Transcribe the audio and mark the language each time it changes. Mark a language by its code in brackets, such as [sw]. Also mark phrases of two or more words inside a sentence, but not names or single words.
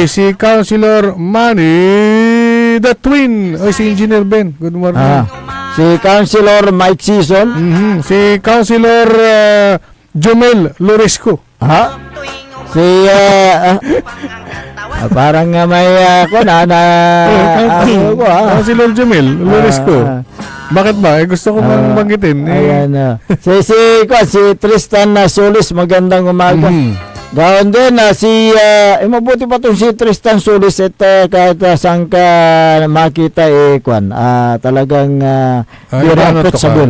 [tl] Si Councilor Manny the Twin. Si Engineer Ben. [en] Good morning. [tl] Si Councilor Mike Season. Si Councilor Jomel Loresco. Si parang may ako Councilor Jomel Loresco. Bakit ba? Gusto ko bang banggitin. Ayan. Si Tristan Solis, magandang umaga. Gawin din si mabuti pa itong si Tristan Solis at kahit saan ka makita talagang irreproachable.